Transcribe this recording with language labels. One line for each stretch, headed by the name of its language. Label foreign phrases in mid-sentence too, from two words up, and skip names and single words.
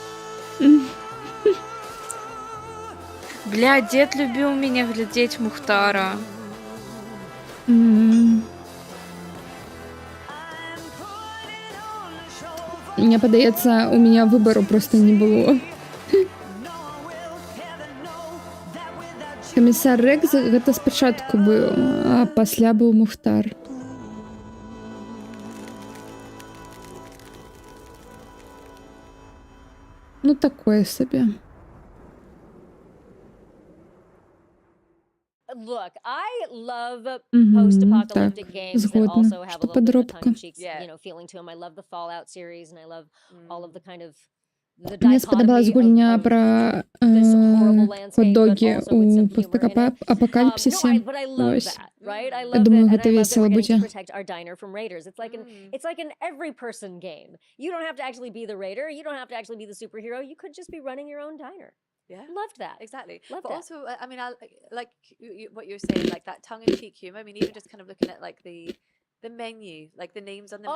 Russian: Бля, дед любил меня глядеть Мухтара. Мне падаецца, у меня выбору просто не было.
Belarusian: Камісар Рекс гэта спачатку быў, а пасля быў Мухтар. Ну такое сабе.
English: Look, I love post-apocalyptic games that also have a little bit of tongue-in-cheek, you know, feeling to them. I love the Fallout series, and I love all of the kind of the
Belarusian: Мне спадабалась гульня пра хот-догі у постапакаліпсісе. Вось. Я думаю, гэта весела будзе.
English: It's like an every-person game. You don't have to actually be the raider. You don't have to actually be the superhero. You could just be running your own diner. Yeah, Loved that. exactly. Loved But that. also, I mean, I like what you're saying, like that tongue-in-cheek humor. I mean, even just kind of looking at like the menu, like the names on the